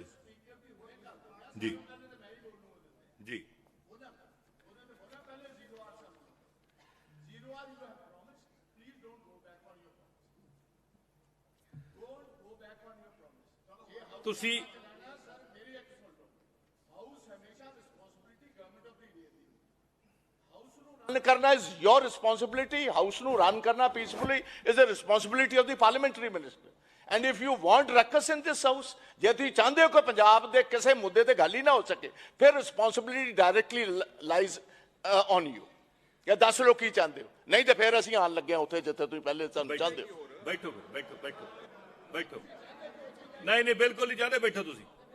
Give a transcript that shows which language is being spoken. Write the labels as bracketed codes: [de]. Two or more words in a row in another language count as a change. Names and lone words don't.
[pa] ਜੀ ਤੁਸੀਂ [en] ਕਰਨਾ is your responsibility. [pa] House ਨੂੰ ਰਨ ਕਰਨਾ [en] peacefully is the responsibility of the parliamentary minister. and if you want ruckus in this house, [pa] ਜੇ ਤੁਸੀਂ ਚਾਹੁੰਦੇ ਹੋ ਕਿ ਪੰਜਾਬ ਦੇ ਕਿਸੇ ਮੁੱਦੇ ਤੇ ਗੱਲ ਹੀ ਨਾ ਹੋ ਸਕੇ, ਫਿਰ [en] responsibility directly lies on you. [pa] ਜਾਂ ਦੱਸ ਲਓ ਕੀ ਚਾਹੁੰਦੇ ਹੋ, ਨਹੀਂ ਤੇ ਫਿਰ ਅਸੀਂ ਆਉਣ ਲੱਗੇ ਹਾਂ ਉੱਥੇ ਜਿੱਥੇ ਤੁਸੀਂ ਪਹਿਲੇ ਸਾਨੂੰ ਚਾਹੁੰਦੇ ਹੋ। ਬੈਠੋ ਬੈਠੋ ਬੈਠੋ ਬੈਠੋ। ਨਹੀਂ ਨਹੀਂ, ਬਿਲਕੁਲ ਨਹੀਂ ਚਾਹਦੇ, ਬੈਠੋ ਤੁਸੀਂ।